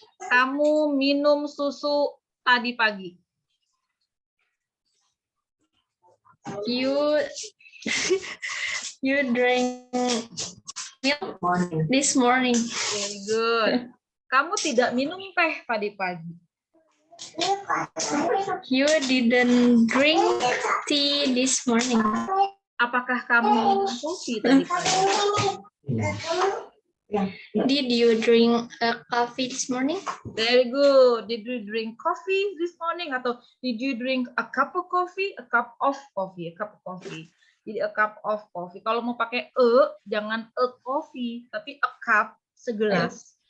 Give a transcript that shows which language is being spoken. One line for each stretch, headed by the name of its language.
Indonesian: Kamu minum susu tadi pagi.
English: You drank milk this morning. Very good.
Indonesian: Kamu tidak minum teh tadi pagi.
English: You didn't drink tea this morning.
Indonesian: Apakah kamu minum kopi tadi pagi?
English: Did you drink coffee this morning? Very good. Did you drink coffee this morning? Atau did you drink a cup of coffee? A cup of coffee. A cup of coffee.
Indonesian: Jadi a cup of coffee. Kalau mau pakai jangan a coffee, tapi a cup, segelas.